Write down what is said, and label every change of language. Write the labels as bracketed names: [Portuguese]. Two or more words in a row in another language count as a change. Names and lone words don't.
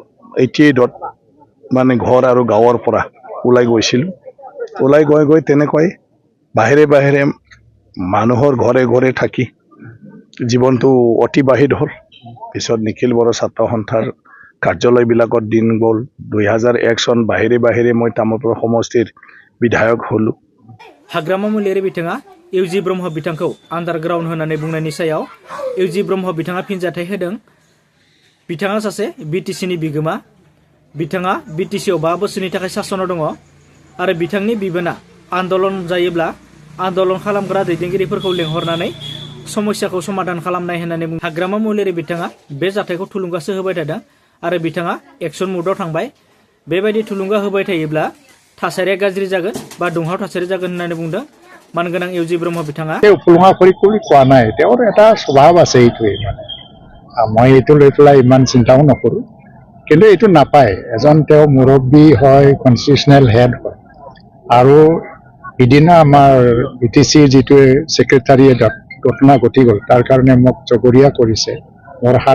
[Assamese] 88ত মানে ঘৰ আৰু গাঁৱৰ পৰা ওলাই গৈছিলোঁ ওলাই গৈ তেনেকৈ বাহিৰে বাহিৰে মানুহৰ ঘৰে ঘৰে থাকি জীৱনটো অতিবাহিত হ'ল পিছত নিখিল বড়ো ছাত্ৰ সন্থাৰ কাৰ্যালয়বিলাকত দিন গ'ল 2001 চন বাহিৰে বাহিৰে মই তামোলপুৰ সমষ্টিৰ বিধায়ক হ'লো [Bodo] हाग्रामा मुलियारि बिथाङा इउजि ब्रह्म बिथांखौ आन्डारग्राउन्ड होननानै बुंनायनि सायाव इउजि ब्रह्म बिथाङा फिनजाथाय होदों बिथाङा सासे बीटीसीनि बिगोमा बिथाङा बीटीसीआव 5 बोसोरनि थाखाय सासनाव दङ आरो बिथांनि बिबोना आन्दलन जायोब्ला आन्दलन खालामग्रा दैदेनगिरिफोरखौ लेंहरनानै समस्याखौ समाधान खालामनाय होननानै बुङो हाग्रामा मुलियारि बिथाङा बे जाथायखौ थुलुंगासो होबाय थादों आरो बिथाङा एक्सन मुडआव थांबाय बेबायदि थुलुंगा होबाय थायोब्ला थासारिया गाज्रि जागोन बा दुंहाव थासारि जागोन होननानै बुंदों मानगोनां इउजि ब्रह्म बिथाङा [Assamese] উপলুঙা কৰি কোৱা নাই তেওঁৰ এটা স্বভাৱ আছে এইটোৱে মানে মই এইটো লৈ পেলাই ইমান চিন্তাও নকৰোঁ কিন্তু এইটো নাপায় এজন তেওঁ মুৰব্বী হয় [English] কনষ্টিটিউচনেল হেড [Assamese] হয় আৰু ইদিনা আমাৰ বিটিচিৰ যিটো ছেক্ৰেটাৰিয়েটত ঘটনা ঘটি গ'ল তাৰ কাৰণে মোক জগৰীয়া কৰিছে মোৰ হাত